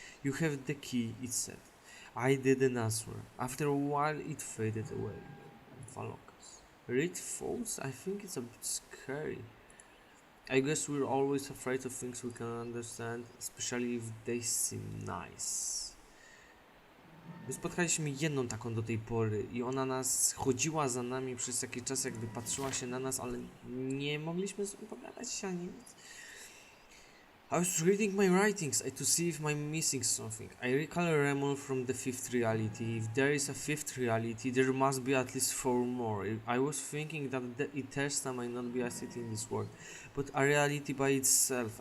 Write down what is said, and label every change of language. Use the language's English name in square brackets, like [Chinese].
[English] You have the key," it said. I didn't answer. After a while, it faded away. Volokas. Read thoughts? I think it's a bit scary. I guess we're always afraid of things we can understand, especially if they seem nice. [Polish] My spotkaliśmy jedną taką do tej pory i ona nas chodziła za nami przez jakiś czas, jakby patrzyła się na nas, ale nie mogliśmy sobie pogadać ani nic. [English] I was reading my writings to see if I'm missing something. I recall Remon from the fifth reality. If there is a fifth reality, there must be at least 4 more. I was thinking that the Etersta might not be a city in this world, but a reality by itself.